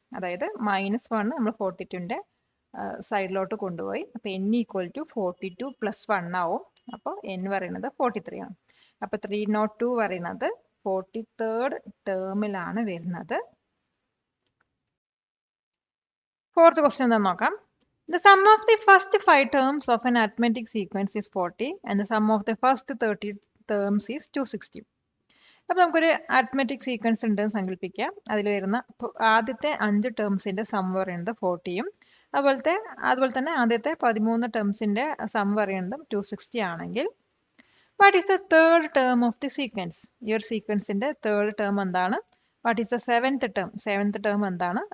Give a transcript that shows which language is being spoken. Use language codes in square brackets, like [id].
[ml] അതായത് -1 നമ്മൾ 42ൻ്റെ സൈഡിലോട്ട് കൊണ്ടുപോയി. അപ്പോൾ n ഈക്വൽ ടു 42 + 1 ആവും. അപ്പോൾ n പറയുന്നത് 43 ആണ്. അപ്പോൾ 302 പറയുന്നത് 43rd ടേമിലാണ് വരുന്നത്. ഫോർത്ത് ക്വസ്റ്റ്യൻ എന്താണെന്ന് നോക്കാം. [en] The sum of the first 5 terms of an arithmetic sequence is 40 and the sum of the first 30 terms is 260. [ml] അപ്പോൾ നമുക്കൊരു അരിത്മെറ്റിക് സീക്വൻസ് ഉണ്ടെന്ന് സങ്കല്പിക്കുക. അതിൽ വരുന്ന ആദ്യത്തെ 5 ടേംസിൻ്റെ സം പറയുന്നത് 40യും അതുപോലെ തന്നെ ആദ്യത്തെ 13 ടേംസിന്റെ സം പറയുന്നത് 260 ആണെങ്കിൽ [en] What is the third term of the sequence? [ml] ഈ ഒരു സീക്വൻസിന്റെ തേർഡ് ടേം എന്താണ്? [en] What is the seventh term? [ml] Seventh term എന്താണ്?